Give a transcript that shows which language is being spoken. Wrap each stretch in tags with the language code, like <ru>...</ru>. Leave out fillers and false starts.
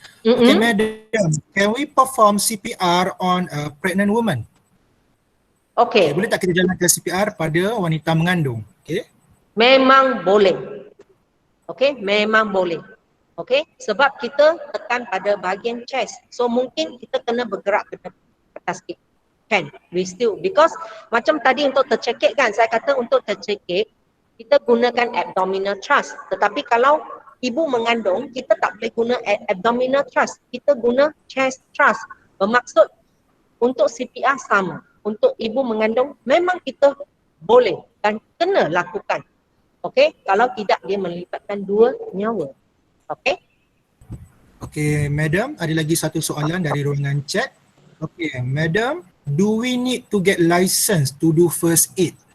<en>Okay Madam, can we perform CPR on a pregnant woman?</en> <ms>Okay, boleh tak kita jalankan CPR pada wanita mengandung? Okay. Memang boleh. Okay, memang boleh. Okay, sebab kita tekan pada bahagian chest. So mungkin kita kena bergerak ke atas sikit. Kan, we still, because macam tadi untuk tercekik kan, saya kata untuk tercekik, kita gunakan abdominal thrust. Tetapi kalau ibu mengandung, kita tak boleh guna abdominal thrust. Kita guna chest thrust. Bermaksud untuk CPR sama. Untuk ibu mengandung, memang kita boleh dan kena lakukan. Okay, kalau tidak dia melibatkan 2 nyawa. Okay. Okay, Madam, ada lagi satu soalan dari ruangan chat.</ms> <en>Okay, Madam, do we need to get license to do first aid?</en>